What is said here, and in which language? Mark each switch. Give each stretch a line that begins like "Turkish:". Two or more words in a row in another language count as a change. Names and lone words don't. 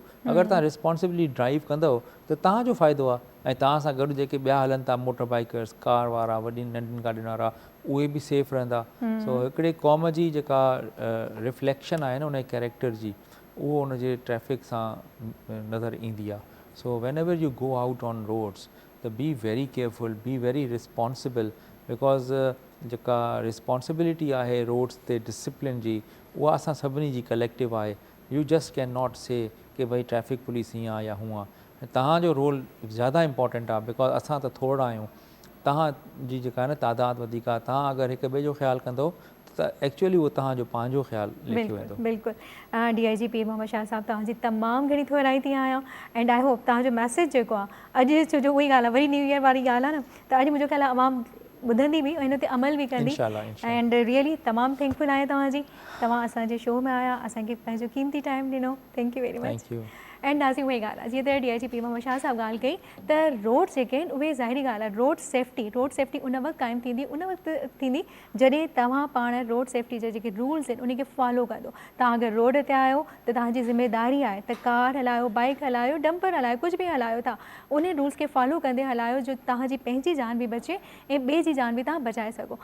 Sindhi: अगरि तव्हां
English: responsibly drive
Sindhi: कंदव त तव्हांजो फ़ाइदो आहे, ऐं तव्हां सां गॾु जेके ॿिया हलनि था
English: motor bikers,
Sindhi: कार वारा, वॾी नंढियुनि गाॾियुनि वारा, उहे बि सेफ रहंदा। सो हिकिड़े क़ौम जी जेका रिफ्लेक्शन आहे न उन कैरेक्टर जी, उहो उनजे ट्रैफ़िक सां नज़र ईंदी आहे।
English: so whenever you go out on roads
Sindhi: त
English: be very careful, be very responsible, because
Sindhi: जेका रिस्पॉन्सिबिलिटी आहे रोड्स ते डिसिप्लिन जी, उहा असां सभिनी जी कलेक्टिव आहे।
English: you just cannot say
Sindhi: कि भई ट्रैफ़िक पुलिस हीअं आहे या हूअं आहे। तव्हांजो रोल ज़्यादा इम्पॉर्टेंट आहे, बिकॉज़ असां त थोरा आहियूं, तव्हांजी जेका आहे न तादाद वधीक आहे। तव्हां अगरि हिक ॿिए जो ख़्यालु कंदो त एक्चुअली उहो तव्हांजो पंहिंजो ख़्यालु लिखियो वेंदो। बिल्कुलु। DIG पीर मोहम्मद शाह साहब, तव्हांजी तमामु घणी थोराई थी आहियां,
English: and I hope
Sindhi: तव्हांजो मैसेज जेको आहे अॼु छो जो उहा ई ॻाल्हि आहे, वरी
English: New Year
Sindhi: वारी ॻाल्हि आहे न, त अॼु मुंहिंजो ख़्यालु आहे अवाम ॿुधंदी बि, हिन ते अमल बि कंदी।
English: and really
Sindhi: तमामु थैंकफुल आहियां तव्हांजी, तव्हां असांजे शो में आया, असांखे पंहिंजो कीमती टाइम ॾिनो।
English: thank you very much.
Sindhi: एंड नाज़ी उहे ॻाल्हि आहे जीअं त DIGP मोहम्मद शाह साहब ॻाल्हि कई त रोड जेके आहिनि उहे ज़ाहिरी ॻाल्हि आहे
English: road safety
Sindhi: उन वक़्तु क़ाइमु थींदी उन वक़्तु थींदी जॾहिं तव्हां पाण
English: road safety
Sindhi: जा जेके रूल्स आहिनि उन खे फॉलो कंदो। तव्हां अगरि रोड ते आहियो त तव्हांजी ज़िमेदारी आहे त कार हलायो, बाइक हलायो, डंपर हलायो, कुझु बि हलायो था उन रूल्स खे फॉलो कंदे हलायो जो तव्हांजी पंहिंजी जान बि बचे ऐं ॿिए जी जान बि तव्हां बचाए सघो।